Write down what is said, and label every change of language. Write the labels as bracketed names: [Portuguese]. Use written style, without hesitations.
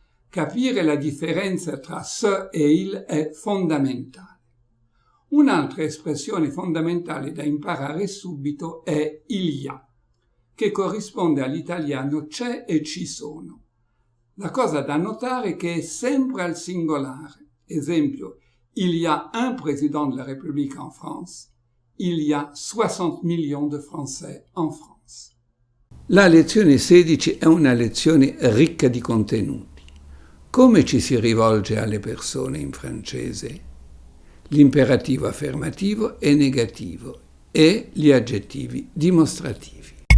[Italian] Capire la differenza tra se e il è fondamentale. Un'altra espressione fondamentale da imparare subito è il y a, che corrisponde all'italiano c'è e ci sono. La cosa da notare è che è sempre al singolare. [French] Esempio, il y a un président de la République en France, il y a 60 millions de Français en France. [Italian] La lezione 16 è una lezione ricca di contenuti. Come ci si rivolge alle persone in francese? L'imperativo affermativo e negativo e gli aggettivi dimostrativi.